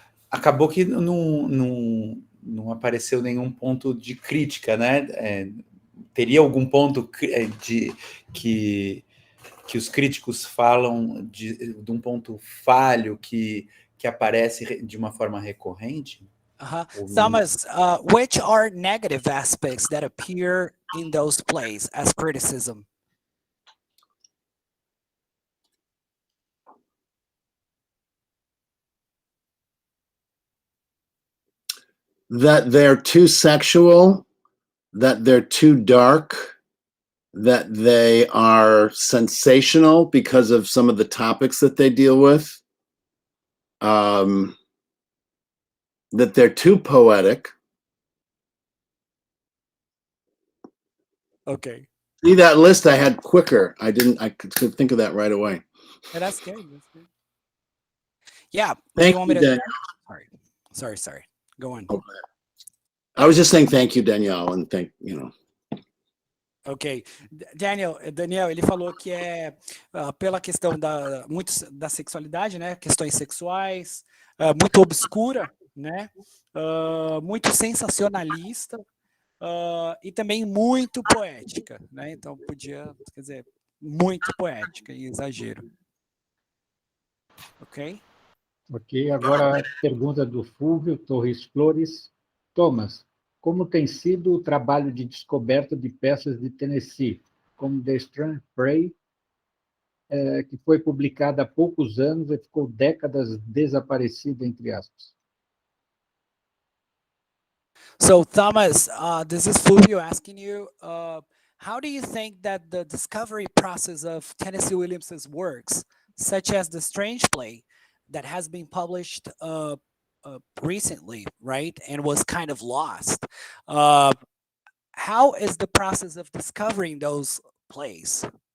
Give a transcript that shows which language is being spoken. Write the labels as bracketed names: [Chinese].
[Portuguese] Acabou que não apareceu nenhum ponto de crítica, né? Teria algum ponto que os críticos falam de um ponto falho que aparece de uma forma recorrente? [English] Thomas, which are negative aspects that appear in those plays as criticism? That they're too sexual, that they're too dark, that they are sensational because of some of the topics that they deal with, that they're too poetic. Okay. See that list I had quicker. I could think of that right away. Yeah, that's good. That's good. Yeah. Thank you want me you, to? Dan. Sorry. Go on. Okay. I was just saying thank you, Danielle, and Ok. [Portuguese] Daniel, ele falou que pela questão muito da sexualidade, né? Questões sexuais, muito obscura, né? Muito sensacionalista e também muito poética, né? Então podia, quer dizer, muito poética e exagero. Ok? Ok, agora a pergunta do Fulvio, Torres, Flores. Thomas, como tem sido o trabalho de descoberta de peças de Tennessee, como The Strange Prey, que foi publicada há poucos anos e ficou décadas desaparecida, entre aspas? [English] So, Thomas, this is Fulvio asking you, how do you think that the discovery process of Tennessee Williams's works, such as The Strange Play, that has been published recently, right, and was kind of lost, how is the process of discovering those plays?